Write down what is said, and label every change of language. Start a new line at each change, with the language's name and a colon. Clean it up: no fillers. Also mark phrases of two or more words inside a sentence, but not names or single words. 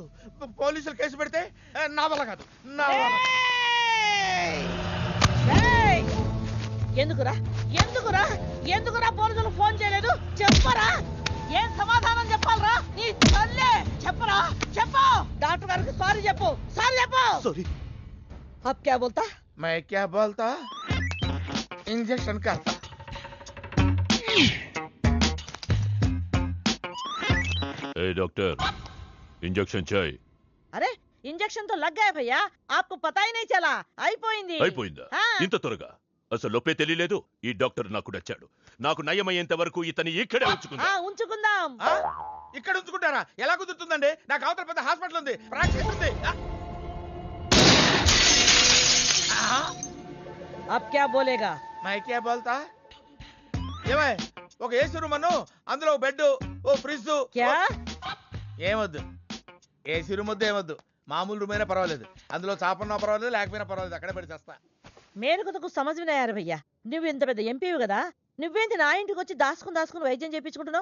Telugu: పోలీసులు కేసు పెడితే నా వల్ల కాదు, నా వల్ల. ఎందుకురా ఎందుకురా ఎందుకురా పోలీసులు ఫోన్ చేయలేదు? చెప్పరా, ఏం సమాధానం చెప్పాలరా? నీ తల్లే చెప్పరా, చెప్పు. డాక్టర్ గారికి సారీ చెప్పు, సారీ చెప్పు. సారీ.
Hindi: अब क्या बोलता? मैं क्या बोलता, इंजेक्शन करता.
Telugu: ఏ డాక్టర్, ఇంజెక్షన్ చేయి.
Hindi: अरे इंजेक्शन तो लग गया भैया, आपको पता ही नहीं चला.
Telugu: అయిపోయింది. అయిపోయిందా? ఇంత త్వరగా? అసలు లోపే తెలియలేదు. ఈ డాక్టర్ నాకు నచ్చాడు. నాకు నయమయ్యేంత వరకు ఇతని ఇక్కడే ఉంచుకుందా. ఉంచుకుందాం. ఇక్కడ ఉంచుకుంటారా? ఎలా కుదురుతుందండి? నాకు అవతల పెద్ద హాస్పిటల్ ఉంది, ప్రాక్టీస్ ఉంది.
Hindi: अब क्या बोलेगा? मैं क्या बोलता,
Telugu: ఏమై ఒక ఏసీ రూమ్ అను, అందులో బెడ్, ఓ ఫ్రిడ్జ్. క్యా? ఏమొద్దు, ఏసీ రూమ్ వద్దు, ఏమొద్దు. మామూలు రూమ్ అయినా పర్వాలేదు, అందులో చాపన్నా పర్వాలేదు, లేకపోయినా పర్వాలేదు, అక్కడే పడి చేస్తా. మేరకు తకు సమజ్వినాయారు భయ్యా. నువ్వు ఇంత పెద్ద ఎంపీవి కదా, నువ్వేంటి నా ఇంటికి వచ్చి దాసుకుని వైద్యం చేయించుకుంటున్నావు?